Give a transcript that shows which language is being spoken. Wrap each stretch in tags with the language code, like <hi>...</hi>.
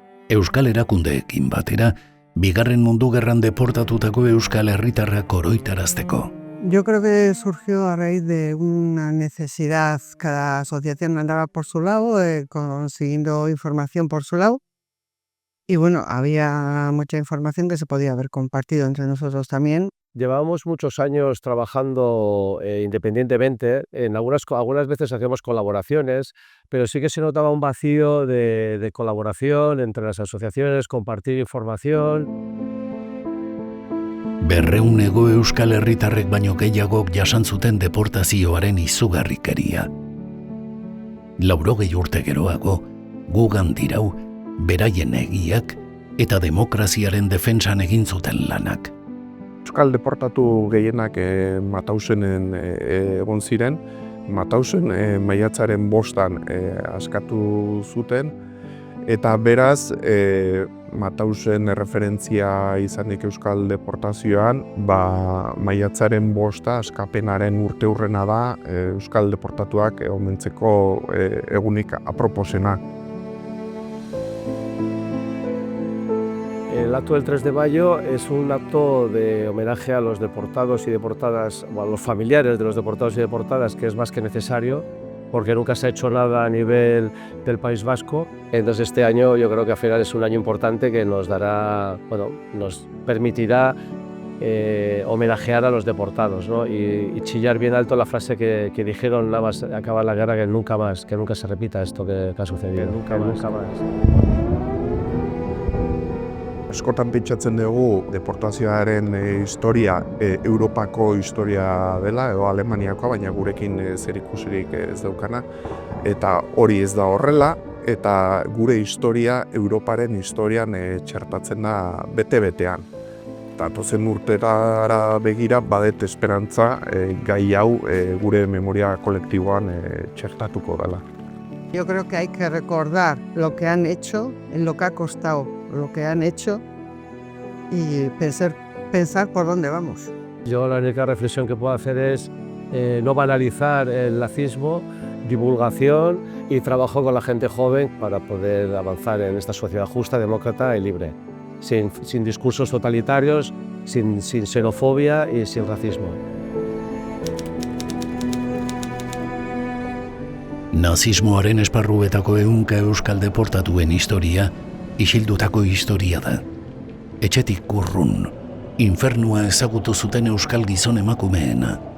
<eu>Euskal erakundeekin batera, Bigarren Mundu Gerran deportatutako euskal herritarrak oroitarazteko.</eu> <es>Yo creo que surgió a raíz de una necesidad. Cada asociación andaba por su lado, consiguiendo información por su lado. Y bueno, había mucha información que se podía haber compartido entre nosotros también. Llevábamos muchos años trabajando independientemente. Algunas veces hacíamos colaboraciones, pero sí que se notaba un vacío de colaboración entre las asociaciones, compartir información.</es> <eu>200 euskal herritarrek baino gehiagok jasan zuten deportazioaren izugarrikeria. 80 urte geroago, gugan dirau, beraien egiak eta demokraziaren defentsan egin zuten lanak. Euskal deportatu gehienak Matausenen egon ziren. Matausen maiatzaren 5 askatu zuten, eta beraz Matausen erreferentzia izanik euskal deportazioan, maiatzaren 5 askapenaren urteurrena da euskal deportatuak omentzeko egunik aproposena.</eu> <es>El acto del 3 de mayo es un acto de homenaje a los deportados y deportadas, o a los familiares de los deportados y deportadas, que es más que necesario, porque nunca se ha hecho nada a nivel del País Vasco. Entonces este año yo creo que al final es un año importante que nos dará, nos permitirá homenajear a los deportados, ¿no? y chillar bien alto la frase que dijeron nada más acabar la guerra, que nunca se repita esto que ha sucedido. Nunca más.</es> <eu>Askotan pentsatzen dugu deportazioaren historia Europako historia dela, edo Alemaniakoa, baina gurekin zerikusirik ez daukana. Eta hori ez da horrela, eta gure historia Europaren historian txertatzen da bete-betean. Datozen urtera begira badet esperantza gai hau gure memoria kolektiboan txertatuko dela.</eu> <es>Yo creo que hay que recordar lo que han hecho, en lo que ha costado lo que han hecho y pensar por dónde vamos. Yo la única reflexión que puedo hacer es no banalizar el nazismo, divulgación y trabajo con la gente joven para poder avanzar en esta sociedad justa, demócrata y libre, sin discursos totalitarios, sin xenofobia y sin racismo.</es> <eu>Nazismoaren esparruetako ehunka euskal deportatuen historia, isildutako historia da. Etxetik urrun, infernua ezagutu zuten euskal gizon emakumeena.</eu>